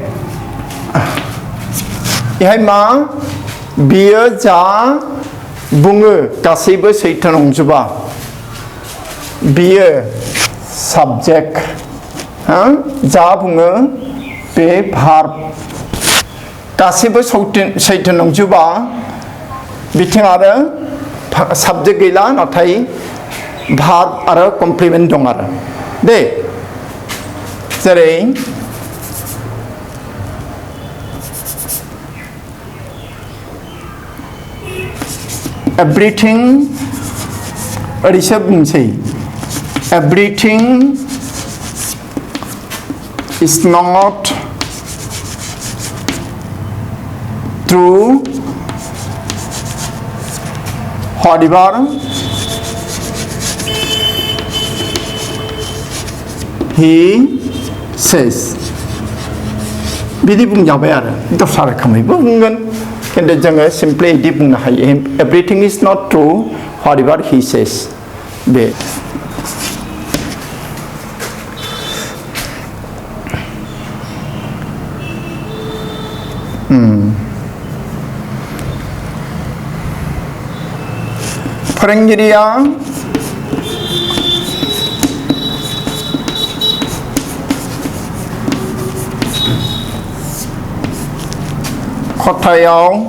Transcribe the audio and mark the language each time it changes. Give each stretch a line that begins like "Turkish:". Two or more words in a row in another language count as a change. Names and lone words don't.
Bodo: बेहाय मा बियो जा बुङो गासैबो सैथो नंजोबा बियो साबजेक्ट जा बुङो बे भार्ब गासैबो सैथो नंजोबा बिथिं आरो साबजेक्ट गैला नाथाय भार्ब आरो कमप्लिमेन्ट दं आरो दे जेरै everything ओरैसो बुंसै everything
English: is not true whatever he says
Bodo: बिदि बुंजाबाय आरो दस्रा रोखोमैबो बुंगोन किन्तु जोङो सिम्पलि बिदि बुंनो हायो
English: everything is not true whatever he says
Bodo: बे फोरोंगिरिया खथायाव